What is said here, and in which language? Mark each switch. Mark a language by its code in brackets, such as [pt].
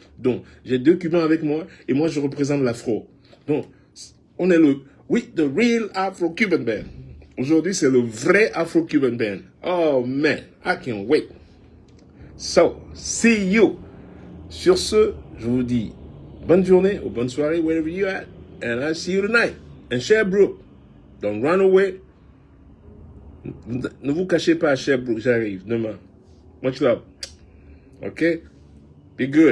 [fr] Donc, j'ai 2 Cubains avec moi, et moi, je représente l'afro. Donc, on est [en] the real Afro-Cuban band. [fr] Aujourd'hui, c'est le vrai Afro-Cuban band. [en] Oh, man, I can't wait. So, see you. [fr] Sur ce, je vous dis bonne journée ou bonne soirée, [en] wherever you at. And I'll see you tonight. And Sherbrooke, don't run away. [fr] Ne vous cachez pas à Sherbrooke, j'arrive demain. [en] Much love. Okay? Be good.